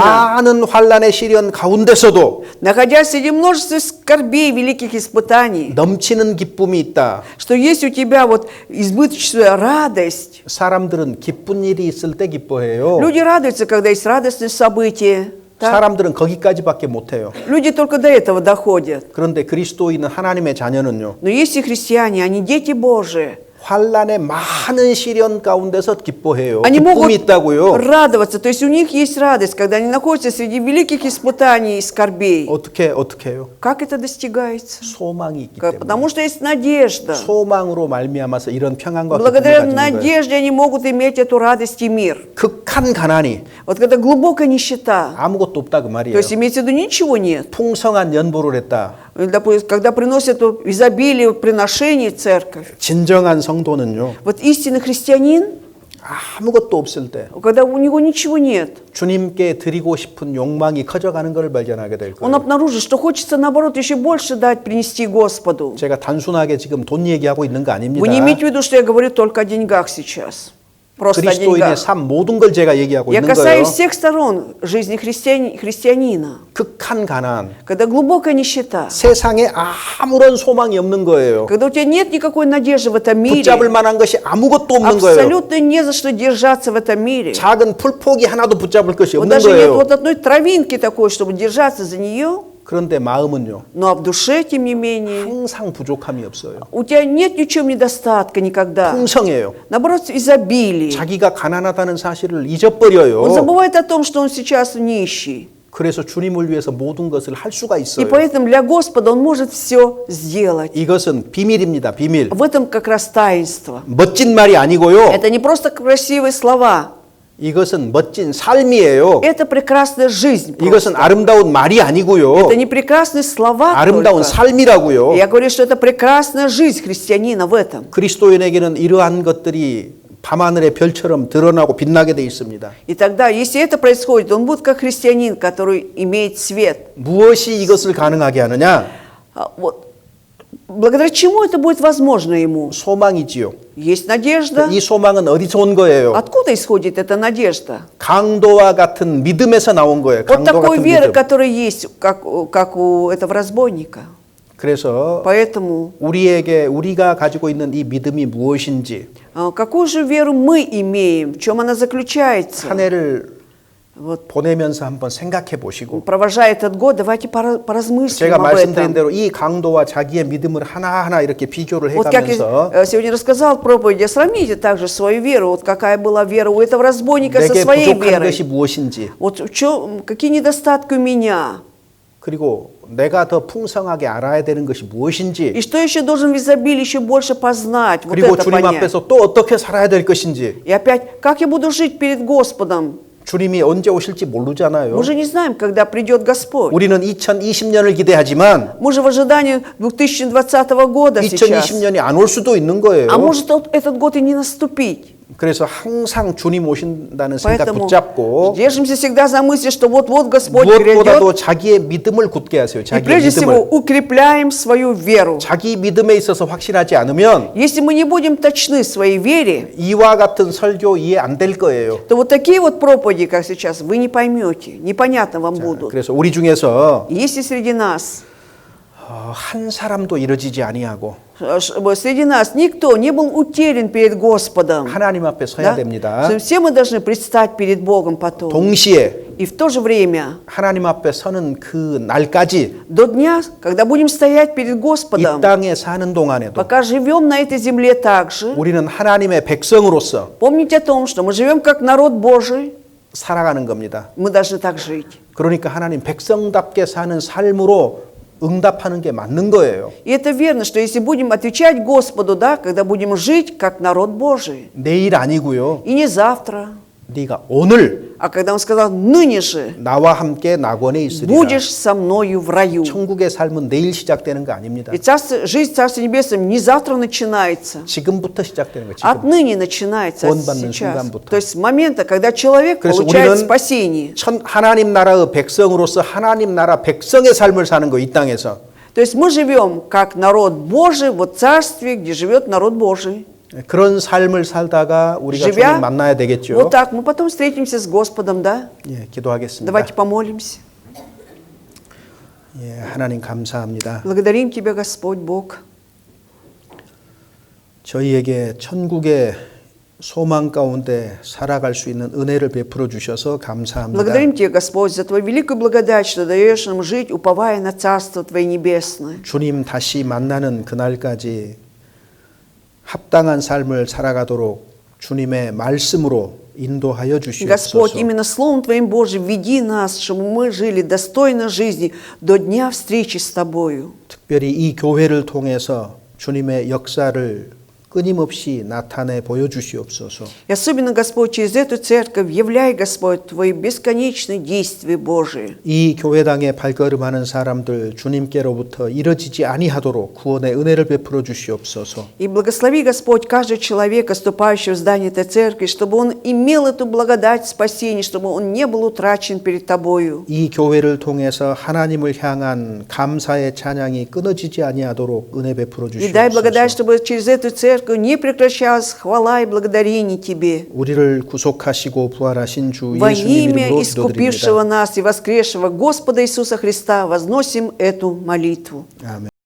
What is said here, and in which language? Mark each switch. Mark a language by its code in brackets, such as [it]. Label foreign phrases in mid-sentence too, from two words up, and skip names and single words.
[ko] 많은 환란의 시련 가운데서도 [ru] Находясь среди множества скорбей, великих испытаний, [ko] 넘치는 기쁨이 있다. [ru] что есть у тебя вот избыточная радость. [ko] 사람들은 기쁜 일이 있을 때 기뻐해요. [ru] Люди радуются, когда есть радостные события. Так? [ko] 사람들은 거기까지밖에 못해요. [ru] Люди только до этого доходят. [ko] 그런데 그리스도인은 하나님의 자녀는요. [ru] Но есть и христиане, они дети Божии. [ko] 환란의 많은 시련 가운데서 기뻐해요. [ru] Они [ko] 기쁨이 [ru] могут [ko] 있다고요. [ru] радоваться, то есть у них есть радость, когда они находятся среди великих испытаний и скорбей. [ko] 어떻게 해요? [ru] Как это достигается? [ko] 소망이 있기 때문에. [ru] Потому что есть надежда. [ko] 소망으로 말미암아서 이런 평안과 기쁨을 [ru] Благодаря [ko] 가지는 거예요. [ru] надежде они могут иметь эту радость и мир. [ko] 극한 가난이 [ru] Вот когда глубокая нищета, [ko] 아무것도 없다 그 [ru] то [ko] 말이에요. [ru] есть имеется в виду ничего нет. [ko] 풍성한 연보를 했다. [ru] Допустим, когда приносят изобилие приношений в церковь, [ko] 진정한 성도는요, [ru] Вот истинный христианин, [ko] 아무것도 없을 때 [ru] когда у него ничего нет, [ko] 주님께 드리고 싶은 욕망이 커져가는 것을 발견하게 될 [ru] он [ko] 거예요. [ru] обнаружит, что хочется, наоборот, еще больше дать, принести Господу. [ko] 제가 단순하게 지금 돈 얘기하고 있는 거 아닙니다. [ru] Вы не имеете в виду, что я говорю только о деньгах сейчас. Просто о [ko] 그리스도인의 [ru] деньгах. [ko] 삶 모든 걸 제가 얘기하고 [ru] Я [ko] 있는 거예요. [ru] касаюсь всех сторон жизни христианина. [ko] 극한 가난, [ru] Когда глубокая нищета, [ko] 세상에 아무런 소망이 없는 거예요. [ru] когда у тебя нет никакой надежды в этом мире, [ko] 붙잡을 만한 것이 아무것도 없는 거예요. [ru] абсолютно не за что держаться в этом мире. [ko] 작은 풀포기 하나도 붙잡을 것이 [ru] Вот [ko] 없는 [ru] даже нет [ko] 거예요. [ru] вот одной травинки такой, чтобы держаться за нее, [ko] 그런데 마음은요, [ru] но в душе, тем не менее, [ko] 항상 부족함이 없어요. [ru] у тебя нет ни в чем недостатка никогда. [ko] 풍성해요. [ru] Наоборот, изобилие. [ko] 자기가 가난하다는 사실을 잊어버려요. [ru] Он забывает о том, что он сейчас нищий. [ko] 그래서 주님을 위해서 모든 것을 할 수가 [ru] И [ko] 있어요. [ru] поэтому для Господа он может все сделать. [ko] 이것은 비밀입니다. 비밀. [ru] В этом как раз таинство. [ko] 멋진 말이 아니고요. [ru] Это не просто красивые слова. [ko] 이것은 멋진 삶이에요. [ru] Это прекрасная жизнь. [ko] 이것은 [ru] просто. [ko] 아름다운 말이 아니고요. [ru] Это не прекрасные слова [ko] 아름다운 [ru] только. [ko] 삶이라고요. [ru] Я говорю, что это прекрасная жизнь христианина в этом. [ko] 그리스도인에게는 이러한 것들이 밤하늘의 별처럼 드러나고 빛나게 돼 있습니다. [ru] И тогда, если это происходит, он будет как христианин, который имеет свет. [ko] 무엇이 이것을 가능하게 하느냐? [ru] Вот. Благодаря чему это будет возможно ему? [ko] 소망이지요. [ru] Есть надежда. [ko] 이 소망은 어디서 온 거예요? [ru] Откуда исходит эта надежда? [ko] 강도와 같은 믿음에서 나온 거예요. [ru] Вот [ko] 강도 [ru] такой [ko] 같은 [ru] веры, [ko] 믿음. [ru] которая есть, как у этого разбойника. [ko] 그래서 [ru] Поэтому [ko] 우리가 가지고 있는 이 믿음이 무엇인지 [ru] какую же веру мы имеем? В чем она заключается? [ko] 한 해를 [ru] Вот, [ko] 보내면서 한번 생각해 보시고 [ru] провожая этот год, давайте поразмыслим [ko] 제가 [ru] об [ko] 말씀드린 [ru] этом. [ko] 대로 이 강도와 자기의 믿음을 하나하나 이렇게 비교를 [ru] Вот как [ko] 해가면서 [ru] я сегодня рассказал в проповеди, сравните также свою веру, вот какая была вера у этого разбойника со [ko] 내게 [ru] своей [ko] 부족한 것이 [ru] верой. [ko] 무엇인지 [ru] Вот какие недостатки у меня? [ko] 그리고 내가 더 풍성하게 알아야 되는 것이 무엇인지 [ru] И что еще должен в изобилии еще больше познать, вот [ko] 그리고 [ru] это [ko] 주님 [ru] понять. [ko] 앞에서 또 어떻게 살아야 될 것인지 [ru] И опять, как я буду жить перед Господом? [ko] 주님이 언제 오실지 모르잖아요. [ru] Мы же не знаем, когда придет Господь. [ko] 우리는 2020년을 기대하지만 [ru] Мы же в ожидании 2020 года сейчас. [ko] 2020년이 안 올 수도 있는 거예요. [ru] А может этот год и не наступить. [ko] 그래서 항상 주님 오신다는 생각 [ru] Поэтому [ko] 붙잡고 [ru] держимся всегда за мысль, что вот-вот Господь [ko] 무엇보다도 [ru] придет. [ko] 자기의 믿음을 굳게 하세요. [ru] И [ko] 자기의 [ru] прежде всего [ko] 믿음을. [ru] укрепляем свою веру. [ko] 자기 믿음에 있어서 확실하지 않으면 [ru] Если мы не будем точны в своей вере, [ko] 이와 같은 설교 이해 안 될 거예요. [ru] то вот такие вот проповеди, как сейчас, вы не поймете, непонятно вам будут. [ko] 그래서 우리 중에서 [ru] Если среди нас [ko] 한 사람도 이루어지지 아니하고 [ru] среди нас никто не был утерян перед Господом. [ko] 하나님 앞에 서야 [ru] Да? [ko] 됩니다. [ru] Что все мы должны предстать перед Богом потом. [ko] 동시에 [ru] И в то же время, [ko] 하나님 앞에 서는 그 날까지 [ru] до дня, когда будем стоять перед [ko] 이 [ru] Господом, [ko] 땅에 사는 동안에도 [ru] пока живем на этой земле также, [ko] 우리는 하나님의 백성으로서 [ru] помните о том, что мы живем как народ Божий, [ko] 살아가는 겁니다. [ru] мы должны так жить. [ko] 그러니까 하나님 백성답게 사는 삶으로 응답하는 게 맞는 거예요. [ru] И это верно, что если будем отвечать Господу, да, когда будем жить как народ Божий, [ko] 내일 아니고요. [ru] и не завтра, [ko] 네가 오늘 [ru] а когда Он сказал, ныне же [ko] 나와 함께 낙원에 있으리라. [ru] будешь со мною в раю. [ko] 천국의 삶은 내일 시작되는 거 아닙니다. [ru] И жизнь Царства Небесного не завтра начинается, [ko] 지금부터 시작되는 거. 지금. [ru] отныне начинается [ko] 구원받는 [ru] сейчас. [ko] 순간부터. [ru] То есть с момента, когда человек [ko] 그래서 [ru] получает [ko] 우리는 [ru] спасение. [ko] 하나님 나라의 백성으로서 하나님 나라 백성의 삶을 사는 거 이 땅에서. [ru] То есть мы живем как народ Божий в царстве, где живет народ Божий. [ko] 그런 삶을 살다가 우리가 [ru] Живя [ko] 주님 만나야 되겠죠. [ru] вот так, мы потом встретимся с Господом, да? [ko] 예, 기도하겠습니다. [ru] Давайте помолимся. [ko] 예, 하나님 감사합니다. [ru] Благодарим Тебя, Господь Бог. [ko] 저희에게 천국의 소망 가운데 살아갈 수 있는 은혜를 베풀어 주셔서 감사합니다. [ru] Благодарим Тебя, Господь, за Твою великую благодать, что даешь нам жить, уповая на Царство Твое Небесное. [ko] 주님 다시 만나는 그날까지 합당한 삶을 살아가도록 주님의 말씀으로 인도하여 [ru] Господь, [ko] 주시옵소서. [ru] именно Словом Твоим Божьим веди нас, чтобы мы жили достойно жизни до дня встречи с Тобою. [ko] 특별히 이 교회를 통해서 주님의 역사를 끊임없이 나타내 보여주시옵소서. [ru] И особенно, Господь, через эту церковь являй, Господь, Твои бесконечные действия Божии. [ko] 이 교회당에 발걸음하는 사람들 주님께로부터 이뤄지지 아니하도록 구원의 은혜를 베풀어 주시옵소서. [ru] И благослови, Господь, каждого человека, ступающего в здание этой церкви, чтобы он имел эту благодать спасения, чтобы он не был утрачен перед Тобою. [ko] 이 교회를 통해서 하나님을 향한 감사의 찬양이 끊어지지 아니하도록 은혜 베풀어 [ru] И дай благодать, [ko] 주시옵소서. [ru] чтобы через эту церковь не прекращалась хвала и благодарение Тебе. [ko] 우리를 구속하시고 부활하신 주 [ru] Во [ko] 예수님 [ru] имя [ko] 이름으로 [ru] искупившего [ko] 기도드립니다. [ru] нас и воскресшего Господа Иисуса Христа возносим эту молитву. [ko] 아멘.